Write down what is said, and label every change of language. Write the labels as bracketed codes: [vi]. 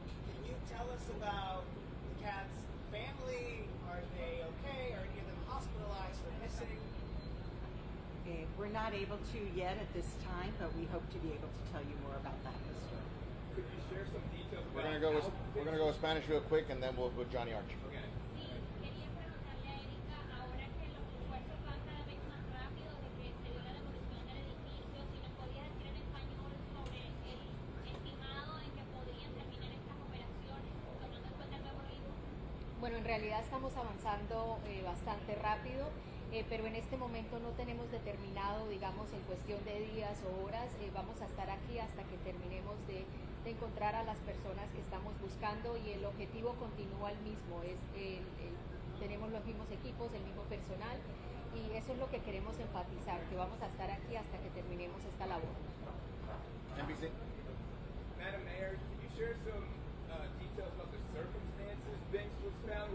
[en] Can you tell us about the cat's family? Are they okay? Are any of them hospitalized or missing? We're not able to yet at this time, but we hope to be able to tell you more about that in the story. Could you share some details We're about gonna go with Spanish real quick, and then we'll go with Johnny Arch. Okay. [es] Sí, quería preguntarle a Erika, ahora que los esfuerzos van cada vez más rápido de que se dio la demolición del edificio, si nos podía decir en español sobre el estimado en que podrían terminar estas operaciones, tomando en cuenta el nuevo ritmo. Bueno, en realidad estamos avanzando bastante rápido, pero en este momento no tenemos determinado, digamos, en cuestión de días o horas. Vamos a estar aquí hasta que terminemos de encontrar a las personas que estamos buscando, y el objetivo continúa el mismo. Tenemos los mismos equipos, el mismo personal, y eso es lo que queremos enfatizar, que vamos a estar aquí hasta que terminemos esta labor. [en] NBC. Madam Mayor, can you share some details about the circumstances Binks was found?